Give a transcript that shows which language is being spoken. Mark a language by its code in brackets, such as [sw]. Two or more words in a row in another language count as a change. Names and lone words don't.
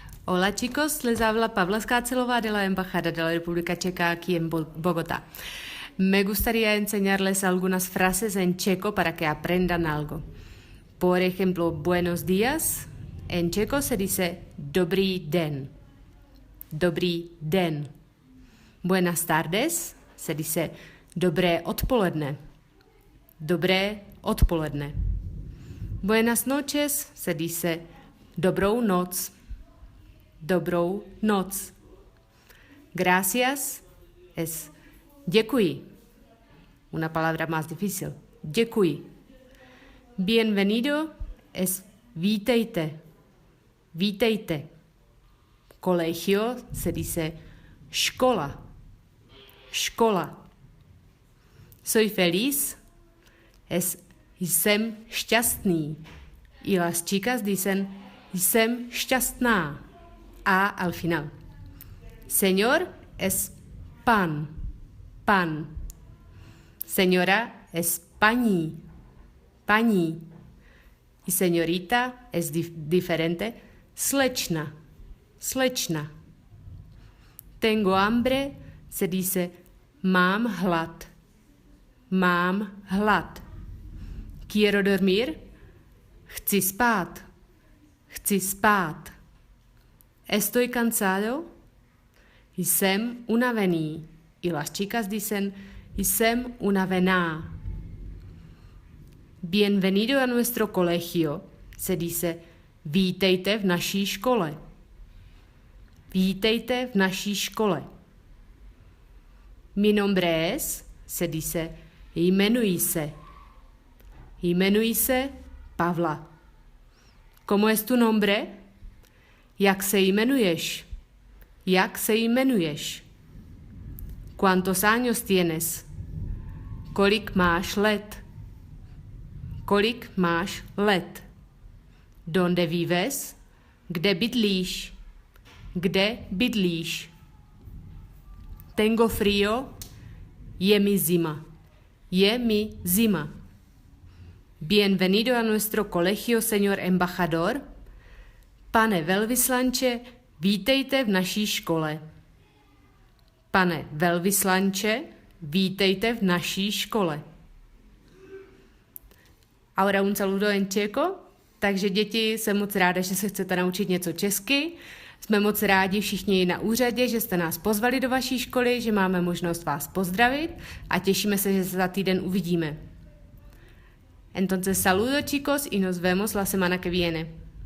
[es] Hola chicos, les habla Pavla Skácelová de la Embajada de la República Checa aquí en Bogotá. Me gustaría enseñarles algunas frases en checo para que aprendan algo. Por ejemplo, buenos días. En checo se dice [cs] dobrý den. Dobrý den. [es] Buenas tardes se dice [cs] dobré odpoledne. Dobré odpoledne. [es] Buenas noches se dice [cs] dobrou noc. Dobrou noc. [es] Gracias es děkuji. Una palabra más difícil. Děkuji. Bienvenido es vítejte. Vítejte. Colegio se dice škola. Škola. Soy feliz es [cs] jsem šťastný. [es] Y las chicas dicen [cs] jsem šťastná. [es] A al final. Señor es pan. Pan. Señora es paní. Paní. Y señorita es diferente. [cs] Slečna. Slečna. [es] Tengo hambre se dice [cs] mám hlad. Mám hlad. [es] Quiero dormir. [cs] Chci spát. Chci spát. [es] Estoy cansado. [cs] Jsem unavený. [es] Y las chicas dicen [cs] jsem unavená. [es] Bienvenido a nuestro colegio se dice [cs] vítejte v naší škole. Vítejte v naší škole. [es] Mi nombre es se dice [cs] jmenuji se. Jmenuji se Pavla. [es] ¿Cómo es tu nombre? [cs] Jak se jmenuješ? Jak se jmenuješ? [es] ¿Cuántos años tienes? [cs] Kolik máš let? Kolik máš let? [es] ¿Dónde vives? [cs] Kde bydlíš? Kde bydlíš? [es] Tengo frío. [cs] Je mi zima. Je mi zima. [es] Bienvenido a nuestro colegio, señor embajador. [cs] Pane velvyslanče, vítejte v naší škole. Pane velvyslanče, vítejte v naší škole. Ahora un saludo en checo. Takže děti, jsem moc ráda, že se chcete naučit něco česky. Jsme moc rádi všichni na úřadě, že jste nás pozvali do vaší školy, že máme možnost vás pozdravit a těšíme se, že se za týden uvidíme. [es] Entonces saludo chicos y nos vemos la semana que viene.